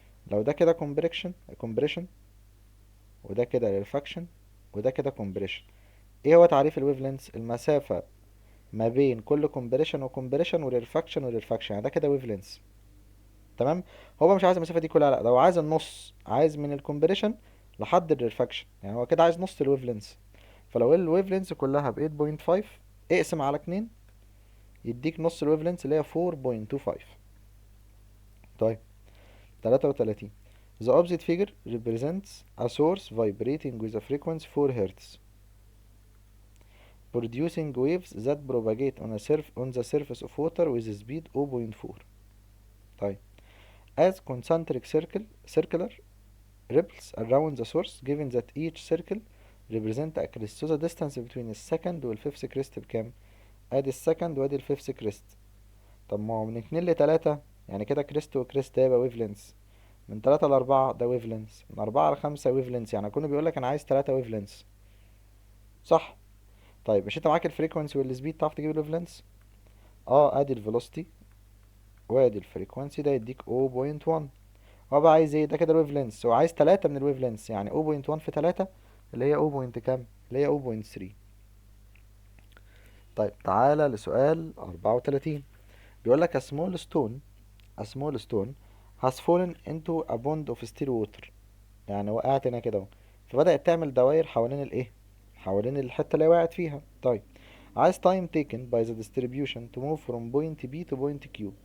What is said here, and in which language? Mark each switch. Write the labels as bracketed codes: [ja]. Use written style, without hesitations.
[ar] لو ده كده كومبريشن، وده كده ريفاكشن، وده كده كومبريشن، ايه هو تعريف الويف لينث؟ المسافه ما بين كل كومبريشن وكومبريشن وريفاكشن وريفاكشن، يعني ده كده ويف لينث. تمام. هو مش عايز المسافه دي كلها، لا ده هو عايز النص، عايز من الكومبريشن لحد الريفاكشن، يعني هو كده عايز نص الويف لينث. فلو الويف لينث كلها ب 8.5، اقسم على 2 يديك نص الويف لينث اللي هي 4.25. طيب 33. [en] The opposite figure represents a source vibrating with a frequency 4 Hz producing waves that propagate on the surface of water with a speed 0.4. [ar] طيب [en] as concentric circular ripples around the source given that each circle represent a crest. So the distance between [ar] السكند والفيفث كريست بكام؟ ادي السكند وادي الفيفث كريست. طب ما هو من 2 ل 3، يعني كده كريست وكريست ده يبقى ويف لينس. من 3 ل 4 ده ويف لينس، من 4 ل5 ويف لينس، يعني كونه بيقولك أنا عايز 3 ويف لينس، صح؟ طيب مش انت معاك الفريكونسي والسبيد، تعرف تجيب الويف لينس؟ اه ادي الفيلوسيتي وادي الفريكونسي، ده يديك 0.1. هو بقى عايز ايه؟ ده كده الويف لينس، هو عايز 3 من الويف لينس، يعني 0.1 في 3 اللي هي 0. كام؟ اللي هي 0.3. طيب تعالى لسؤال 34. بيقولك [en] a small stone has fallen into a pond of still water. [ar] يعني وقعت هنا كده اهو، فبدأت تعمل دواير حوالين الايه؟ حوالين الحتة اللي هي وقعت فيها. طيب عايز [en] time taken by the distribution to move from point B to point Q.